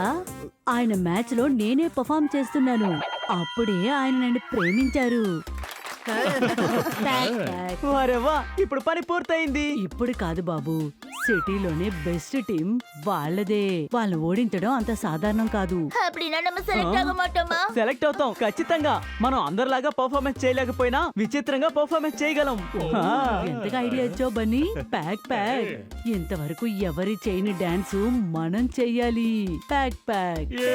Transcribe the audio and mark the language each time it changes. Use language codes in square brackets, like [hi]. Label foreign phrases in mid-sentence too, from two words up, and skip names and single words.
[te] ఆయన మ్యాచ్ లో నేనే పర్ఫామ్ చేస్తున్నాను. అప్పుడే ఆయన నన్ను ప్రేమించారు. వారేవా, ఇప్పుడు పని పూర్తయింది. ఇప్పుడు కాదు బాబు, సిటీలోనే [en] best team [te] వాళ్ళదే. వాళ్ళని ఓడించడం అంత సాధారణం కాదు. [ta] அப்படினா நம்ம సెలెక్ట్ ஆக மாட்டோமா? [te] సెలెక్ట్ అవుతాం ఖచ్చితంగా. మనం అందరిలాగా పర్ఫార్మెన్స్ చేయలేకపోయినా విచిత్రంగా పర్ఫార్మెన్స్ చేయగలం. ఎంతగా ఐడియా ఇచ్చావు బన్నీ. [en] pack pack. [te] ఇంతవరకు ఎవరి చేయని డాన్స్ మనం చెయ్యాలి. [en] pack pack.